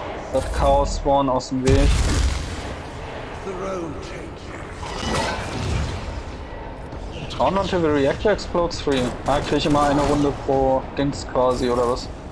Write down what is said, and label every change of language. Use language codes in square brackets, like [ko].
[de] Das Chaos Spawn aus dem Weg. [en] Count until the reactor explodes free. [de] Ah, kriege ich immer eine Runde pro Dings quasi, oder was?